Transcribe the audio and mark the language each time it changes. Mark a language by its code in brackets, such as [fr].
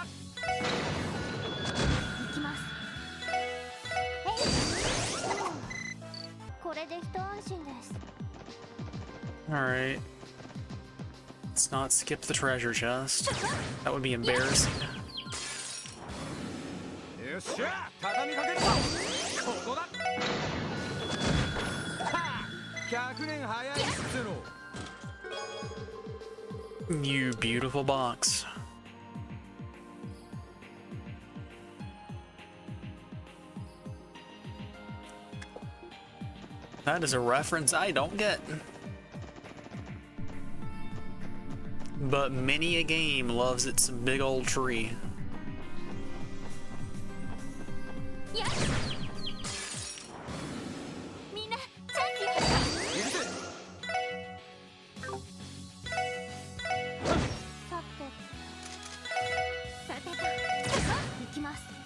[ja] 行きます。これで一安心です。 [en] Alright. Let's not skip the treasure chest. That would be embarrassing. [ja] よっしゃ畳みかけるぞここだはあ100年早いっつうの [en] You beautiful box. That is a reference I don't get. But many a game loves its big old tree. [ja] やっみんなチャンスよ。さてさてと行きます。